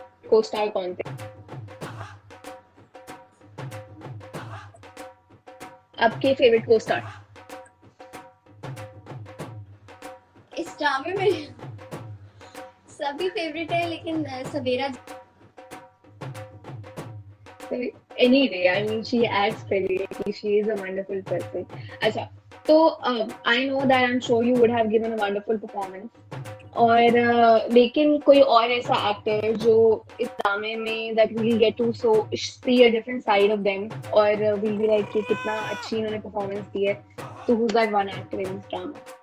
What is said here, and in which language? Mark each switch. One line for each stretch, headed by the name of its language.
Hindi: को स्टार कौन थे आपके फेवरेट को स्टार? इस ड्रामे में सभी फेवरेट है लेकिन सवेरा.
English: Anyway, I mean, she acts brilliantly. She is a wonderful person.
Hindi: अच्छा, तो
English: I know that I'm sure you would have given a wonderful performance.
Hindi: और लेकिन कोई और ऐसा एक्टर जो इस ड्रामे में
English: that we'll get to so see a different side of them
Hindi: और
English: we'll be like
Hindi: कि कितना अच्छी इन्होंने performance दी है.
English: So who's that one actor in this drama?